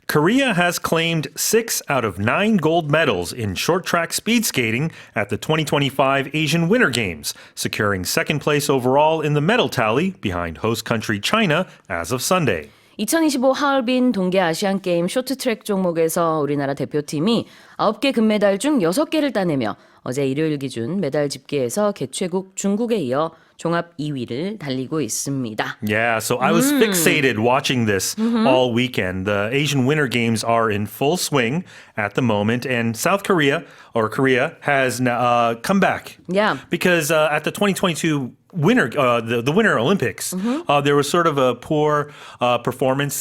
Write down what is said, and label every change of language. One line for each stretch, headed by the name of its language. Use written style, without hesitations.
English: Korea has claimed 6 out of 9 gold medals in short track speed skating at the 2025 Asian Winter Games, securing second place overall in the medal tally behind host country China as of Sunday.
Korean: 2025 하얼빈 동계 아시안 게임 쇼트트랙 종목에서 우리나라 대표팀이 9개 금메달 중 6개를 따내며 어제 일요일 기준 메달 집계에서 개최국 중국에 이어 종합 2위를 달리고 있습니다.
English: Yeah, so I was fixated watching this all weekend. The Asian Winter Games are in full swing at the moment, and South Korea, or Korea, has come back. Yeah. Because at the 2022 Winter, the Winter Olympics, there was sort of a poor performance.